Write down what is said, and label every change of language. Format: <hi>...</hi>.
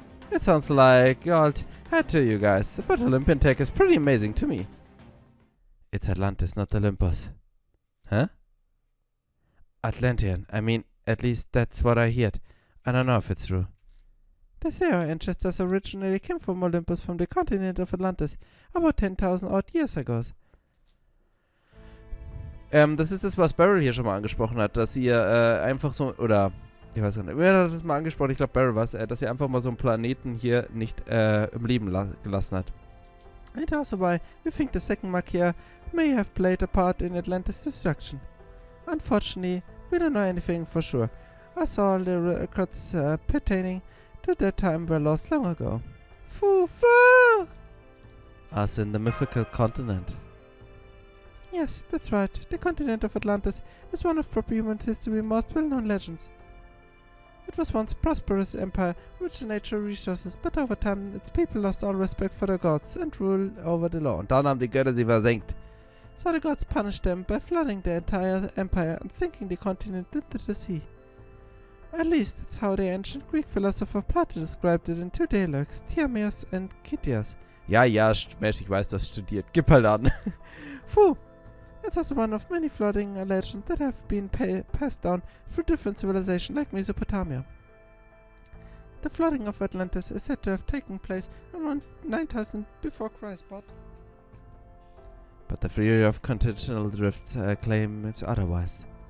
<en>It sounds like old hat to you guys, but Olympian tech is pretty amazing to me. It's Atlantis, not Olympus. Huh? Atlantean. I mean, at least that's what I heard. I don't know if it's true. They say our ancestors originally came from Olympus, from the continent of Atlantis, about 10.000 odd years ago.</en> <de>Das ist das, was Beryl hier schon mal angesprochen hat, dass ihr einfach so, oder, ich weiß gar nicht, wer hat das mal angesprochen? Ich glaube Beryl war es, dass ihr einfach mal so einen Planeten hier nicht im Leben gelassen hat.</de> <en>And also why we think the second Magier may have played a part in Atlantis' destruction. Unfortunately, we don't know anything for sure, as all the records pertaining to that time were lost long ago. Foo-foo! As in the mythical continent. Yes, that's right. The continent of Atlantis is one of proper human history's most well-known legends. It was once a prosperous empire, rich in natural resources, but over time its people lost all respect for the gods and rule over the law.</en> <de>Und dann haben die Götter sie versenkt.</de> <en>So the gods punished them by flooding the entire empire and sinking the continent into the sea. At least that's how the ancient Greek philosopher Plato described it in two dialogues, Timaeus and Critias.</en> <de>Ja, Mensch, ich weiß, du hast studiert. Gib halt an. Phew.</de> <en>It's also one of many flooding legends that have been passed down through different civilizations like Mesopotamia. The flooding of Atlantis is said to have taken place around 9000 before Christ, but the theory of continental drifts claim it's otherwise.</en>